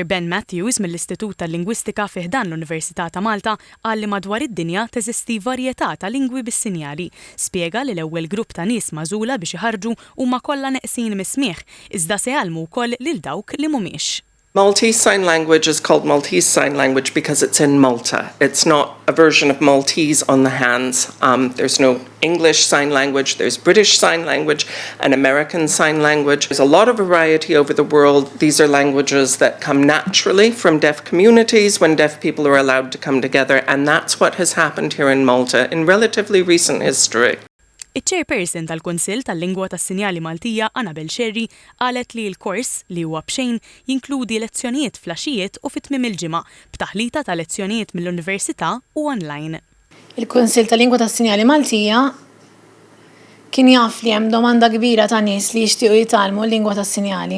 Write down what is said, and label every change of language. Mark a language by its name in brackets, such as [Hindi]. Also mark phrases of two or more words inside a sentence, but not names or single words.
[Maltese] Ben Matthews mill-Istitut tal-Lingwistika fi ħdan l-Università ta' Malta qal li madwar id-dinja teżisti varjetà ta' lingwi bis-sinjali. Spjega li l-ewwel grupp ta' nies magħżula biex iħarġu huma kollha neqsin mis-smigħ, iżda se jgħallmu wkoll lil dawk li mhumiex. [English] Maltese Sign Language is called Maltese Sign Language because it's in Malta. It's not a version of Maltese on the hands. There's no English Sign Language, there's British Sign Language and American Sign Language. There's a lot of variety over the world. These are languages that come naturally from deaf communities when deaf people are allowed to come together, and that's what has happened here in Malta in relatively recent history. [Maltese] Iċ-chairperson tal-Kunsill tal-Lingwa tas-Sinjali Maltija Annabel Sherry qalet li l-kors li huwa b'xejn jinkludi lezzjonijiet flaxijiet u fit-tmiem il-ġimgħa b'taħlita ta' lezzjonijiet mill-Università u online. Il-Kunsill tal-Lingwa tas-Sinjali Maltija kien jaf li hemm domanda kbira ta' nies li jixtiequ jitgħallmu l-lingwa tas-sinjali.